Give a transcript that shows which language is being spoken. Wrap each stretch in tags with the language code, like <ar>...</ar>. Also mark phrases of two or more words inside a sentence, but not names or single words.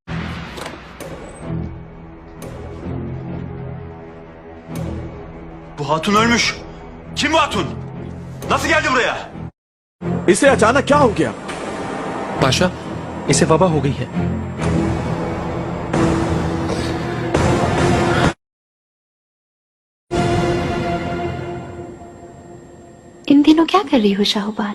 <tr>Bu hatun ölmüş. Kim bu hatun? Nasıl geldi buraya?</tr> <hi>इसे अचानक क्या हो गया? पाशा, इसे वबा हो गई है। इन दिनों क्या कर रही हो शाहबान?</hi>